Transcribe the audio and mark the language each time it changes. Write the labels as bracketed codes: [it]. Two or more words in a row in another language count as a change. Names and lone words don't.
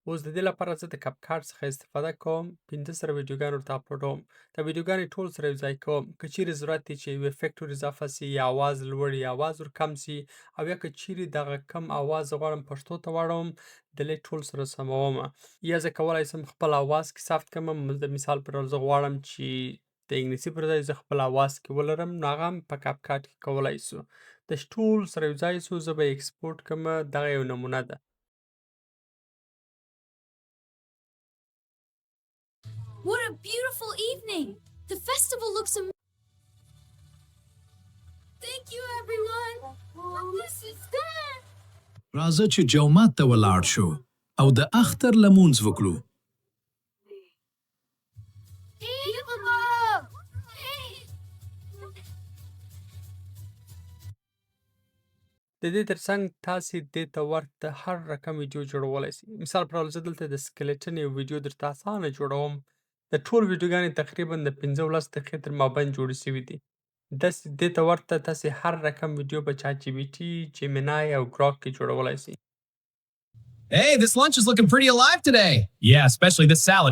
[ps] اوس د دې لپاره زه د کپ کارت څخه استفاده کوم 15 سره ویډیوګان ورته اپلوډوم دا ویډیوګانې ټول سره یوځای کوم که چیرې ضرورت دی چې یو افیکټ ور اضافه سي یا اواز لوړ یا اواز ور کم سي او یا که چیرې دغه کم اواز زه غواړم پښتو ته واړوم دلې ټول سره سمومه یا زه کولی سم خپل اواز کې ثبت کړم د مثال په ډول زه غواړم چې د انګلیسي پر ځای زه خپل اواز کې ولرم نو هغه هم په کپ کارت کې کولی سو د ټول سره یوځای سو زه به یې اکسپورټ کړم دغه یو نمونه ده [en] What a beautiful evening! The festival looks amazing. Thank you, everyone. This is good. [ps] راځه چې جومات ته ولاړ شو او د اختر لمونځ وکړو. [en] Hey, Mama! Hey! [ps] د دې ترڅنګ تاسې دې ته ورته هر رقم ویډیو جوړولی سئ مثال په ډول زه دلته د سکلیټن یو ویډیو درته اسانه جوړوم د ټول ویډیوګانې تقریبا د 15 دقیقې تر مابین جوړې سوي دي داسې دې ته ورته تاسې هر رقم ویډیو په چات جی پي ټي جیمینای او ګراک کې جوړولی سئ [en] Hey, this lunch is looking pretty alive today. Yeah, especially this salad.